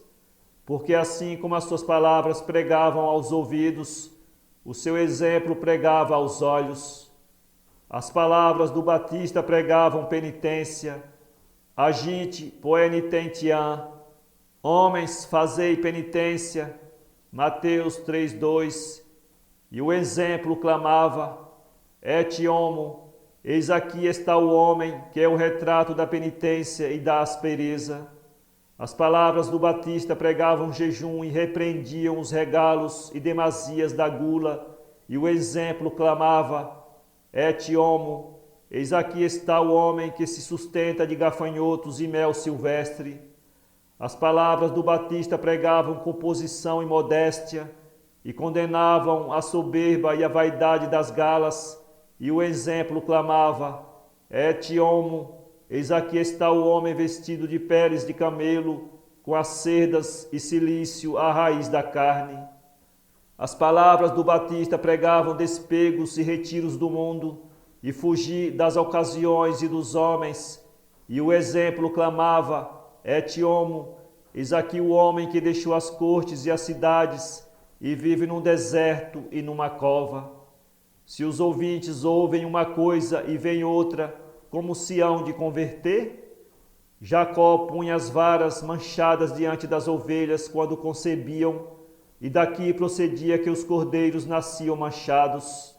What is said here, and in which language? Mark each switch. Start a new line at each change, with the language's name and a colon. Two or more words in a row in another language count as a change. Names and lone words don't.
Portuguese: Porque assim como as suas palavras pregavam aos ouvidos, o seu exemplo pregava aos olhos. As palavras do Batista pregavam penitência,
Latin: agite poenitentiam,
Portuguese: homens fazei penitência, Mateus 3,2, e o exemplo clamava,
Latin: et homo,
Portuguese: eis aqui está o homem, que é o retrato da penitência e da aspereza. As palavras do Batista pregavam jejum e repreendiam os regalos e demasias da gula, e o exemplo clamava,
Latin: et homo,
Portuguese: eis aqui está o homem que se sustenta de gafanhotos e mel silvestre. As palavras do Batista pregavam composição e modéstia, e condenavam a soberba e a vaidade das galas, e o exemplo clamava,
Latin: et homo,
Portuguese: eis aqui está o homem vestido de peles de camelo, com as cerdas e cilício à raiz da carne. As palavras do Batista pregavam despegos e retiros do mundo, e fugir das ocasiões e dos homens, e o exemplo clamava,
Latin: et homo,
Portuguese: eis aqui o homem que deixou as cortes e as cidades, e vive num deserto e numa cova. Se os ouvintes ouvem uma coisa e veem outra, como se hão de converter? Jacó punha as varas manchadas diante das ovelhas quando concebiam, e daqui procedia que os cordeiros nasciam manchados.